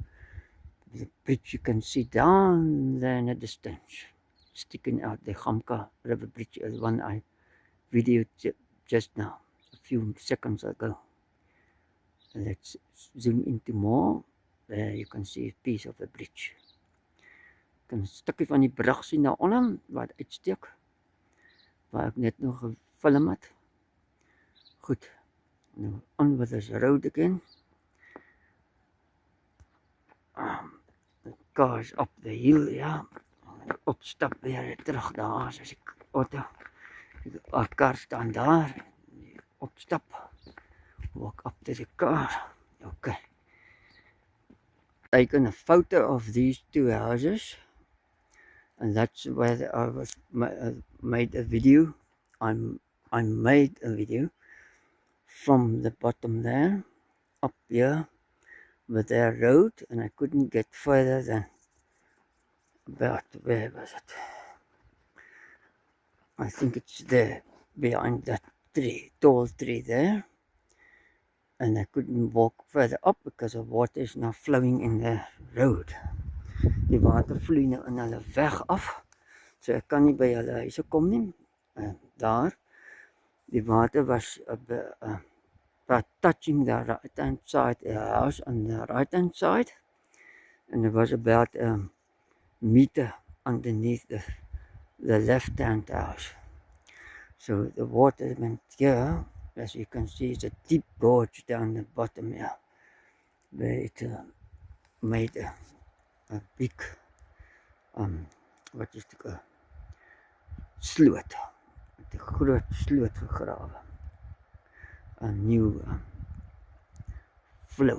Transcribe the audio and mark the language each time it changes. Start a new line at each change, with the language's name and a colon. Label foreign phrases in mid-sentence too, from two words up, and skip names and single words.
English: The bridge you can see down there in the distance, sticking out, the Gamka River Bridge, is one I videoed just now, a few seconds ago. Let's zoom into more. There you can see a piece of the bridge.
Afrikaans: Ek kan 'n stukkie van die brug sien daaronder wat uitsteek, waar ek net nog gefilm het. Goed, nou
English: on with this road again. The cars up the hill, ja.
Afrikaans: Opstap weer terug daar, as ek auto. Die kar staan daar. Opstap.
English: Walk up to the car. Okay. Taken a photo of these two houses, and that's where I was made a video. I made a video from the bottom there, up here, with their road, and I couldn't get further than about, where was it? I think it's there, behind that tree, tall tree there. And I couldn't walk further up because the water is now flowing in the road.
Afrikaans: Die water vloei nou in hulle weg af, so ek kan nie by hulle huise kom nie. Daar, die
English: water was touching the right hand side, the house on the right hand side, and it was about a meter underneath the left hand house. So the water went here. As you can see, it's a deep gorge down the bottom here, where it made a big,
Afrikaans: wat is dit, sloot, met 'n groot sloot gegrawe,
English: a new flow.